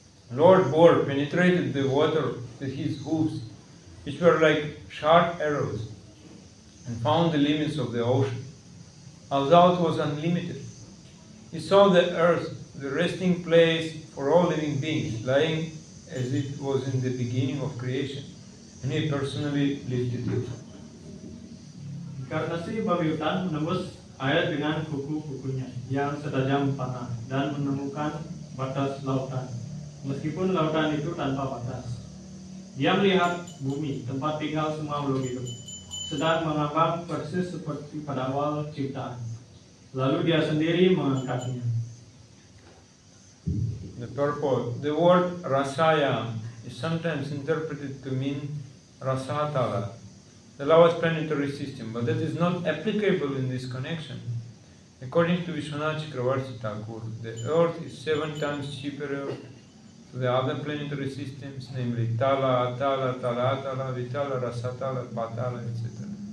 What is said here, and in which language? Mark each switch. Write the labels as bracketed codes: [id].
[en] Lord Bor penetrated the water with his hooves, which were like sharp arrows, and found the limits of the ocean. Although it was unlimited, he saw the earth, the resting place for all living beings, lying as it was in the beginning of creation, and he personally lifted it. [id] Inkarnasi babi hutan menembus air dengan kuku-kukunya yang setajam panah dan menemukan batas lautan, meskipun lautan itu tanpa batas. Dia melihat bumi, tempat tinggal semua makhluk hidup, sedang mengambang persis seperti pada awal ciptaan. Lalu dia sendiri mengangkatnya. [en] The purport. The word rasaya is sometimes interpreted to mean rasatala, the lowest planetary system, but that is not applicable in this connection. According to Vishwanath Chakravarti Thakur, the Earth is 7 times superior to the other planetary systems, namely Tala, Atala, Talatala, Vitala, Rasatala, Patala, etc.